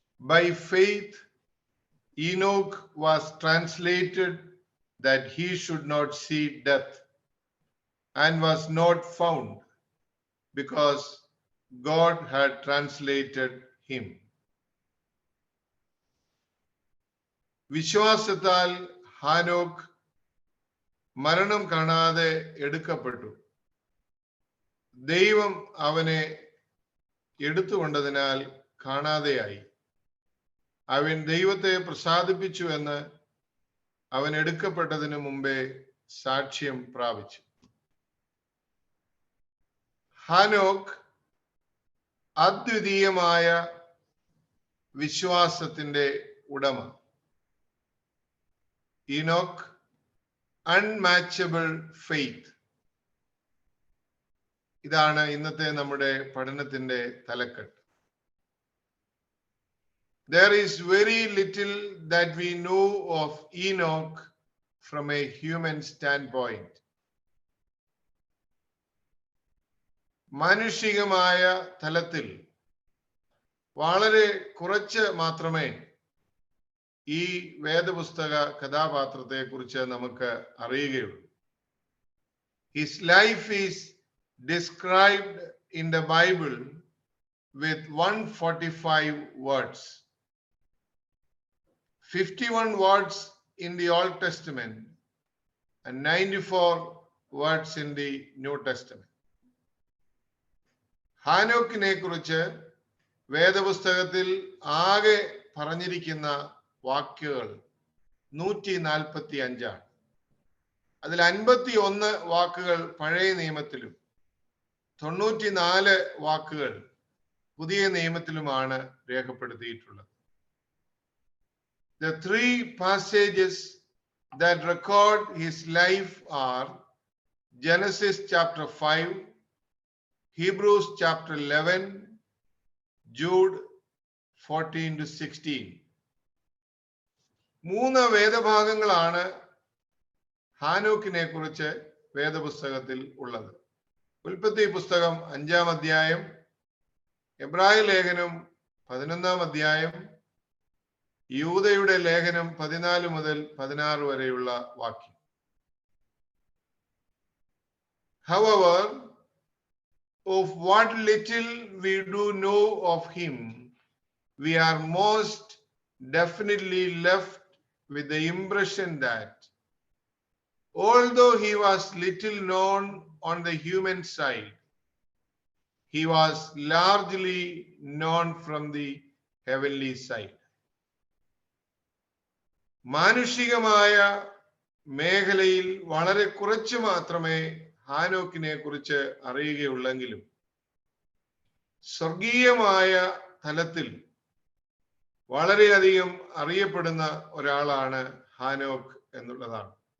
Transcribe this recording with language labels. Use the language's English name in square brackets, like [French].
[English] By faith Enoch was translated that he should not see death, and was not found, because God had translated him. [Malayalam] വിശ്വാസത്താൽ ഹാനോക്ക് മരണം കാണാതെ എടുക്കപ്പെട്ടു. ദൈവം അവനെ എടുത്തുകൊണ്ടതിനാൽ കാണാതെയായി. അവൻ ദൈവത്തെ പ്രസാദിപ്പിച്ചു എന്ന് അവൻ എടുക്കപ്പെട്ടതിന് മുമ്പേ സാക്ഷ്യം പ്രാപിച്ചു. ഹാനോക്ക് അദ്വിതീയമായ വിശ്വാസത്തിന്റെ ഉടമ. [English] Enoch unmatchable faith. [Malayalam] ഇതാണ് ഇന്നത്തെ നമ്മുടെ പഠനത്തിന്റെ തലക്കെട്ട്. [English] There is very little that we know of Enoch from a human standpoint. [Malayalam] മാനുഷികമായ തലത്തിൽ വളരെ കുറച്ച് മാത്രമേ ഈ വേദപുസ്തക കഥാപാത്രത്തെ കുറിച്ച് നമുക്ക് അറിയുകയുള്ളൂ. [English] His life is described in the Bible with 145 words. 51 words in the Old Testament and 94 words in the New Testament. [Malayalam] ഹാനോക്കിനെ കുറിച്ച് വേദപുസ്തകത്തിൽ ആകെ പറഞ്ഞിരിക്കുന്ന വാക്കുകൾ 145 ആണ്. അതിൽ 51 വാക്കുകൾ പഴയ നിയമത്തിലും 94 വാക്കുകൾ പുതിയ നിയമത്തിലുമാണ് രേഖപ്പെടുത്തിയിട്ടുള്ളത്. [English] The three passages that record his life are Genesis chapter 5, Hebrews chapter 11, Jude 14 to 16. [Malayalam] 3 വേദഭാഗങ്ങളാണ് ഹാനോക്കിനെ കുറിച്ച് വേദപുസ്തകത്തിൽ ഉള്ളത്. ഉൽപ്പത്തി പുസ്തകം 5-ാം അധ്യായം, എബ്രായ ലേഖനം 11-ാം അധ്യായം, യൂദയുടെ ലേഖനം 14 മുതൽ 16 വരെയുള്ള വാക്യം. [English] However, of what little we do know of him, we are most definitely left with the impression that although he was little known on the human side, he was largely known from the heavenly side. [Malayalam] മാനുഷികമായ മേഖലയിൽ വളരെ കുറച്ച് മാത്രമേ ഹാനോക്കിനെ കുറിച്ച് അറിയുകയുള്ളെങ്കിലും സ്വർഗീയമായ തലത്തിൽ വളരെയധികം അറിയപ്പെടുന്ന ഒരാളാണ് ഹാനോക്ക് എന്നുള്ളതാണ്.